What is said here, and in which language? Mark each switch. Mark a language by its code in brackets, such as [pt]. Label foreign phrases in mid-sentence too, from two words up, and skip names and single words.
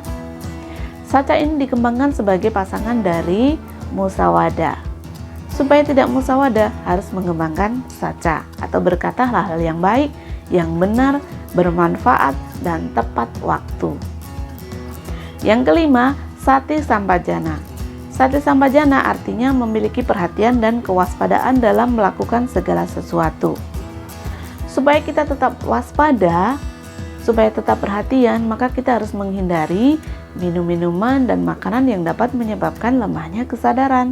[id] Saca ini dikembangkan sebagai pasangan dari musawada. Supaya tidak musawada, harus mengembangkan saca atau berkata hal-hal yang baik, yang benar, bermanfaat, dan tepat waktu. Yang kelima, sati sampajana. Sati sampajana artinya memiliki perhatian dan kewaspadaan dalam melakukan segala sesuatu. Supaya kita tetap waspada, supaya tetap perhatian, maka kita harus menghindari minum minuman dan makanan yang dapat menyebabkan lemahnya kesadaran.